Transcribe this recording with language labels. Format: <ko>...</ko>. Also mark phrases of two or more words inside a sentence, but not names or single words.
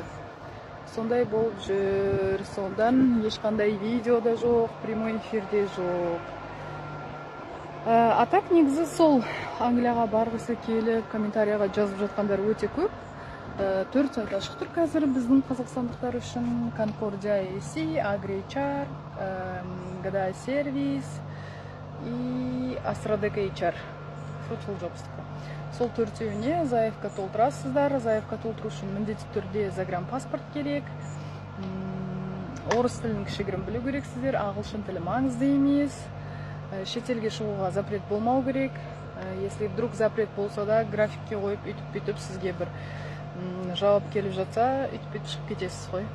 <kk>Сондай болып жүр, сондан ешқандай видео да жоқ,</kk> <ru>прямой эфирде</ru> <kk>жоқ.</kk> <ru>А так</ru> <kk>негізі сол Англияға барғысы келіп, комментарияға жазып жатқандар өте көп. 4 сайт ашық тұр қазір біздің қазақстандықтар үшін: Concordia AC, AgriHR, GDA Service и Astradeka HR. Fruitful Jobs-тікі. Сол төртеуіне заявка толтырасыздар. Заявка толтыру үшін міндетті түрде загранпаспорт керек. Орыс тілін кішігірім білу керексіздер. Ағылшын тілі маңызды емес. Шетелге шығуға запрет болмау керек.</kk> <ru>Если вдруг запрет</ru> <kk>болса да, графикке қойып, үйтіп-бүйтіп сізге бір жауап келіп жатса, үйтіп-бүйтіп шығып кетесіз ғой.</kk>